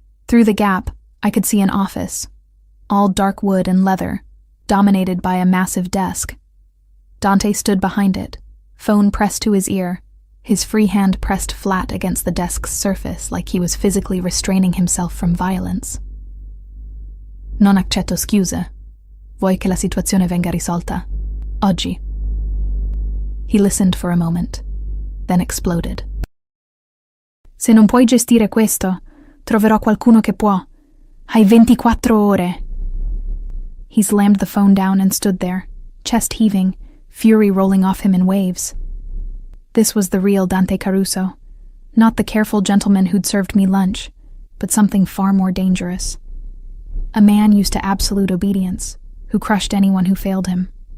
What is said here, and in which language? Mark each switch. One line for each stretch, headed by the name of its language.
English: Through the gap, I could see an office, all dark wood and leather, dominated by a massive desk. Dante stood behind it, phone pressed to his ear, his free hand pressed flat against the desk's surface like he was physically restraining himself from violence.
Italian: Non accetto scuse. Vuoi che la situazione venga risolta? Oggi.
English: He listened for a moment, then exploded.
Italian: Se non puoi gestire questo, troverò qualcuno che può. Hai 24 ore.
English: He slammed the phone down and stood there, chest heaving, fury rolling off him in waves. This was the real Dante Caruso, not the careful gentleman who'd served me lunch, but something far more dangerous. A man used to absolute obedience, who crushed anyone who failed him.